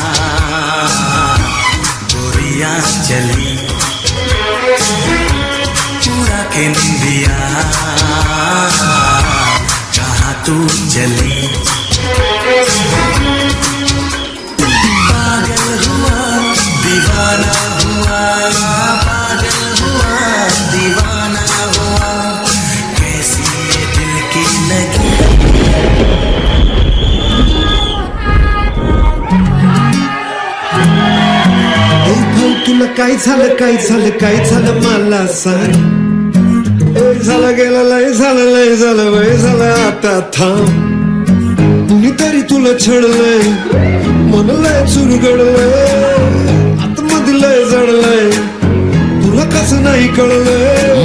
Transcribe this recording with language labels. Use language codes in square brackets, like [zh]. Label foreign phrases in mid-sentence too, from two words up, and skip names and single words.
[hi] गोरिया चली चुरा के निंदिया कहाँ तू चली पागल हुआ दीवाना हुआ दीवाना हुआ कैसी ये दिल की लगी [mr] तुला काय झालं मला सांग झालं गेलं लय झालं वय झालं आता थांब कुणीतरी तुला छळलंय मन लय चुरगडलंय आतमध्ये लय जडलंय तुला कसं नाही कळलंय